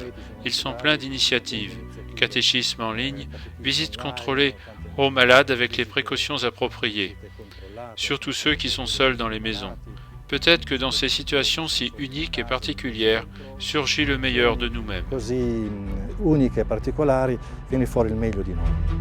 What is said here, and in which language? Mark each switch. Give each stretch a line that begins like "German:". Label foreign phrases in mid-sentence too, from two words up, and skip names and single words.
French: Ils sont pleins d'initiatives. Catéchisme en ligne, visites contrôlées aux malades avec les précautions appropriées. Surtout ceux qui sont seuls dans les maisons. Peut-être que dans ces situations si uniques et particulières, surgit le meilleur de nous-mêmes.
Italian: Così uniche e particolari, viene fuori il meglio di noi.